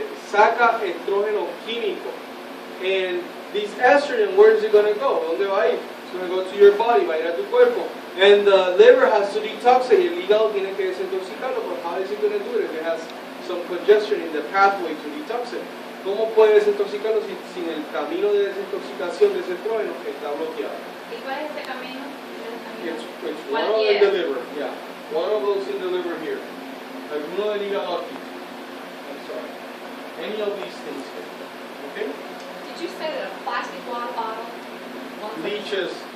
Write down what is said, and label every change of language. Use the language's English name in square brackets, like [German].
[Spanish] Saca estrógeno químico. [English] And this estrogen, where is it going to go? [Spanish] ¿Dónde va a ir? [English] It's going to go to your body, [Spanish] va a ir a tu cuerpo. [English] And the liver has to detox it. [Spanish] El hígado tiene que desintoxicarlo. [English] But how is it going to do it if it has some congestion in the pathway to detox it? [Spanish] ¿Cómo puede desintoxicarlo sin el camino de desintoxicación de ese estrógeno está bloqueado? ¿Y cuál es ese camino? [English] It's one in the liver, yeah. One of those in the liver here. [Spanish] Alguno del hígado aquí. [English] I'm sorry. Any of these things here. Okay? Did you say that a plastic water bottle leaches